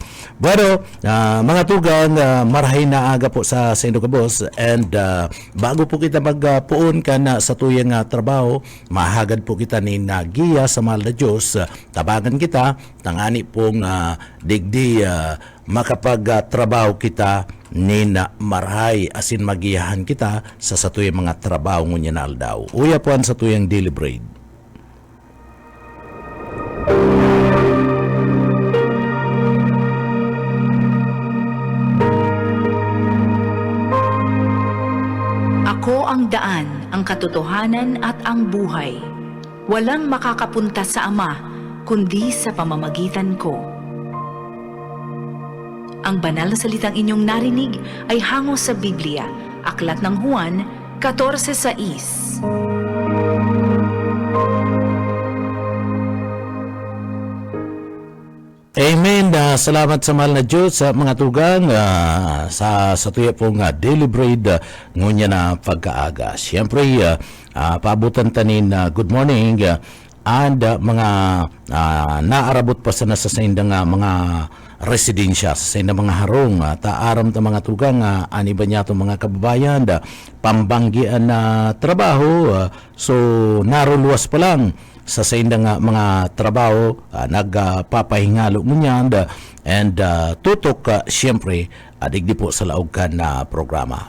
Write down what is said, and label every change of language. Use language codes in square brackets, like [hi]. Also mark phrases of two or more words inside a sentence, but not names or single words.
[bik] Pero mga tugang, marhay na aga po sa Sendo Cabos, and bago po kita magpuon ka na sa tuyang trabaho, mahagad po kita ni nagiya sa mahal na Diyos, tabagan kita, tangani pong digdi makapag-trabaho kita ni na marhay, asin magiyahan kita sa tuyang mga trabaho ngunya na aldaw. Uya po ang sa tuyang [en] daily bread. [tl] Ako ang daan, ang katotohanan at ang buhay. Walang makakapunta sa Ama, kundi sa pamamagitan ko. Ang banal na salitang inyong narinig ay hango sa Biblia, Aklat ng Juan 14:6. Amen. [bik] Salamat sa mahal na Diyos sa mga tugang sa tuya pong [en] daily bread [bik] ngunya na pagkaaga. Siyempre, paabutan tanin [en] good morning [bik] and mga naarabot pa sa nasasaindang mga residensya sa mga harong, taaram ta mga tugang, aniba niya itong mga kababayan, pambanggian na trabaho, so naruluwas pa lang sa saindang mga trabaho, nagpapahingalo mo niyan, and tutok siyempre adigdi po sa laog ka na programa.